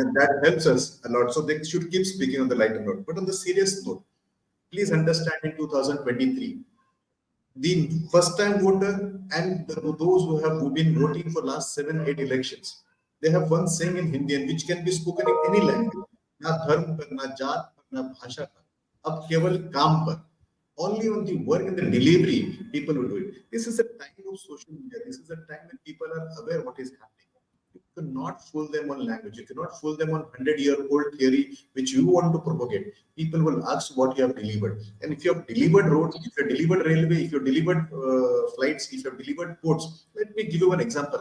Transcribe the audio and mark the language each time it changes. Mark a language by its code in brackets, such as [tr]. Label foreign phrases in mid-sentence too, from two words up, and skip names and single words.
[en] that helps us a lot. So they should keep speaking on the lighter note. But on the serious note, please understand in 2023, the first-time voter and those who have been voting for last 7-8 elections, they have one saying in Hindi and which can be spoken in any language. [hi] न धर्म पर, न जात पर, न भाषा पर. अब केवल काम पर. [en] Only on the work and the delivery, people will do it. This is a time of social media. This is a time when people are aware what is happening. You cannot fool them on language. You cannot fool them on 100-year-old theory which you want to propagate. People will ask what you have delivered. And if you have delivered roads, if you have delivered railway, if you have delivered flights, if you have delivered ports, let me give you an example.